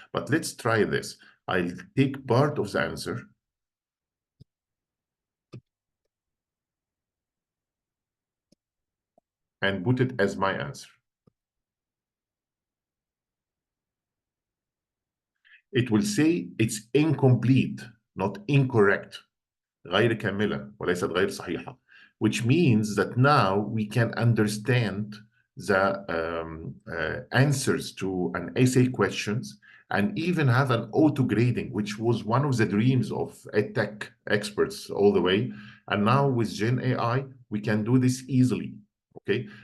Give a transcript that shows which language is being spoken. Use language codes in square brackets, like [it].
[en] But let's try this. I'll take part of the answer, and put it as my answer. It will say it's incomplete, not incorrect. [ar] غير كاملة وليست غير صحيحة. [en] Which means that now we can understand the answers to an essay questions and even have an auto grading, which was one of the dreams of EdTech experts all the way. And now with Gen AI, we can do this easily. Okay.